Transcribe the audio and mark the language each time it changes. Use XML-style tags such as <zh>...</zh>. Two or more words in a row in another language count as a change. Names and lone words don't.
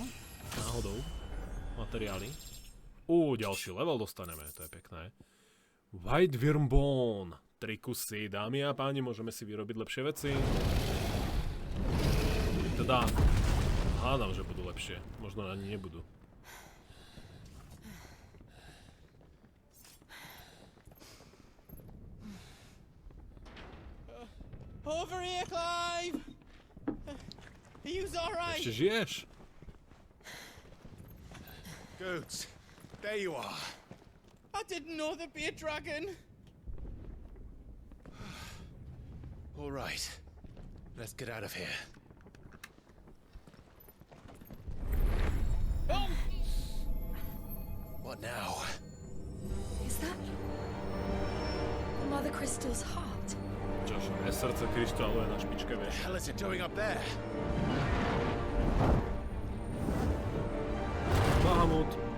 <sk>Náhodou. Materiály. Ďalší level dostaneme, to je pekné. White Worm Bone. 3 kusy, dámy a páni, môžeme si vyrobiť lepšie veci. Teda, hádam, že budú lepšie. Možno ani nebudú.</sk> <en>Over here, Clive! Are you alright?</en> <sk>Ešte žiješ?</sk> <en>Goats, there you are. I didn't know there'd be a dragon. All right. Let's get out of here. Oh! What now? Is that Mother Crystal's heart?</en> <sk>Čože, srdce kryštálu je na špičke, vieš.</sk> <en>What the hell is it doing up there? Bahamut.</en>